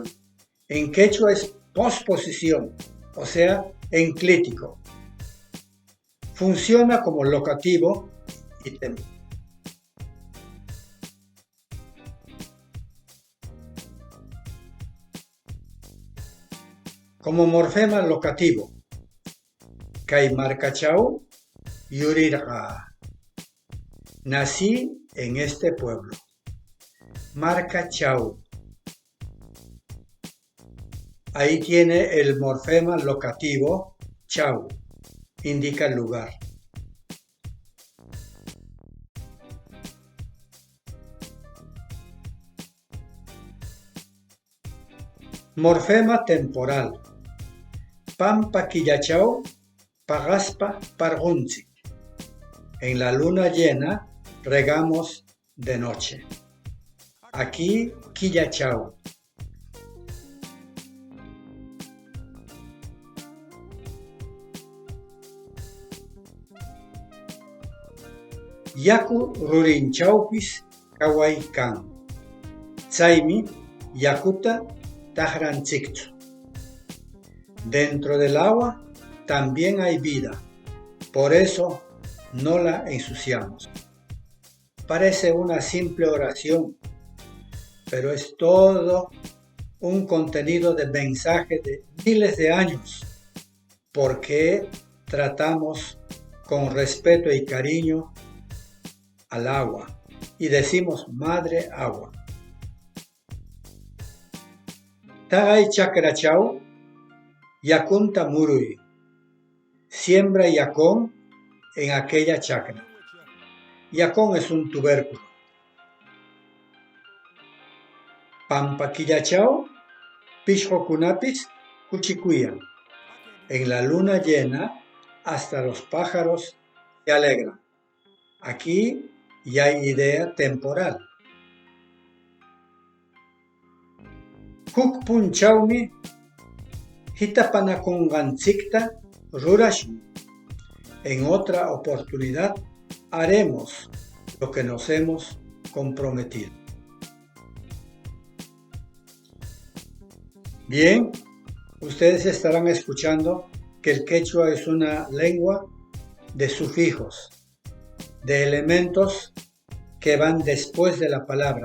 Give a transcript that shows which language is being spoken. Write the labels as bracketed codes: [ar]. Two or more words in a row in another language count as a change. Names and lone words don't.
[es] En quechua es posposición, o sea, enclítico. Funciona como locativo y temporal. Como morfema locativo, [qu] Kay marcachau yurirqa. [es] Nací en este pueblo. Marcachau. Ahí tiene el morfema locativo chau. Indica el lugar. Morfema temporal. [qu] Pampa quillachau, pagaspa pargunzi. [es] En la luna llena regamos de noche. Aquí quillachau. [qu] Yaku rurinchaupis kawaykan. Chaymi yakuta tahranchikchu. [es] Dentro del agua también hay vida, por eso no la ensuciamos. Parece una simple oración, pero es todo un contenido de mensaje de miles de años, porque tratamos con respeto y cariño al agua y decimos madre agua. [qu] Tagay chakrachau yakunta murui. [es] Siembra yacón en aquella chacra. Yacón es un tubérculo. [qu] Pampa quillachau pishjokunapis cuchicuyan. [es] En la luna llena hasta los pájaros se alegran. Aquí ya hay idea temporal. [qu] Hukpunchaumi hitapanakunganchikta rurashun. [es] En otra oportunidad haremos lo que nos hemos comprometido. Bien, ustedes estarán escuchando que el quechua es una lengua de sufijos, de elementos que van después de la palabra.